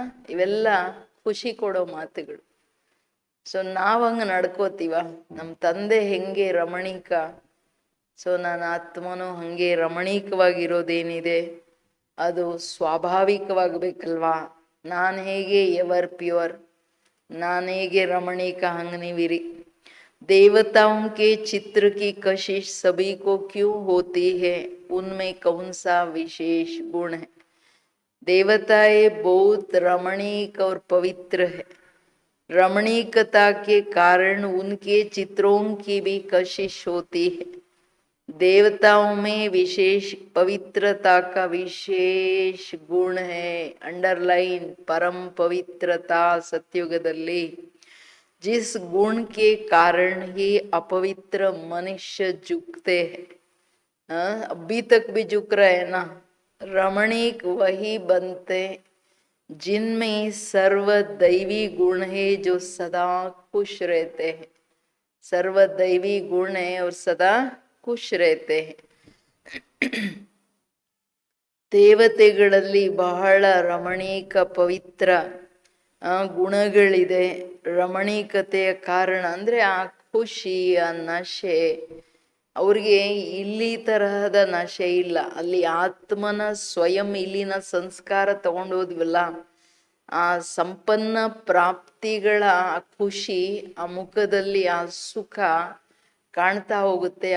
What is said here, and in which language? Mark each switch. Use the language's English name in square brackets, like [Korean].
[Kannada] ಇವೆಲ್ಲ ಖುಷಿ ಕೊಡೋ ಮಾತುಗಳು. ಸೊ ನಾವು ಹಂಗೆ ನಡ್ಕೋತೀವ. ನಮ್ಮ ತಂದೆ ಹೆಂಗೆ ರಮಣೀಕ, ಸೊ ನನ್ನ ಆತ್ಮನೂ ಹಾಗೆ ರಮಣೀಕವಾಗಿರೋದೇನಿದೆ ಅದು ಸ್ವಾಭಾವಿಕವಾಗಬೇಕಲ್ವಾ. ನಾನು ಹೇಗೆ [English] ever pure, [Kannada] ನಾನು ಹೇಗೆ ರಮಣೀಕ, ಹಂಗೆ ನೀವಿರಿ. [Hindi] देवताओं के चित्र की कशिश सभी को क्यों होती है? उनमें कौन सा विशेष गुण है? देवताएं बहुत रमणीक और पवित्र है. रमणीकता के कारण उनके चित्रों की भी कशिश होती है. देवताओं में विशेष पवित्रता का विशेष गुण है. अंडरलाइन परम पवित्रता सत्युगदल्ली. जिस गुण के कारण ही अपवित्र मनुष्य झुकते हैं. अभी तक भी झुक रहे हैं ना. रमणीक वही बनते जिनमें सर्व दैवी गुण है, जो सदा खुश रहते हैं. सर्व दैवी गुण है और सदा खुश रहते हैं. [Kannada] ದೇವತೆಗಳಲ್ಲಿ ಬಹಳ ರಮಣೀಕ ಪವಿತ್ರ ಗುಣಗಳಿದೆ. ರಮಣೀಕತೆಯ ಕಾರಣ ಅಂದರೆ ಆ ಖುಷಿ, ಆ ನಶೆ. ಅವ್ರಿಗೆ ಇಲ್ಲಿ ತರಹದ ನಶೆ ಇಲ್ಲ. ಅಲ್ಲಿ ಆತ್ಮನ ಸ್ವಯಂ ಇಲ್ಲಿನ ಸಂಸ್ಕಾರ ತಗೊಂಡೋದ್ವಲ್ಲ, ಆ ಸಂಪನ್ನ ಪ್ರಾಪ್ತಿಗಳ ಆ ಖುಷಿ, ಆ ಮುಖದಲ್ಲಿ ಆ ಸುಖ ಕಾಣ್ತಾ ಹೋಗುತ್ತೆ.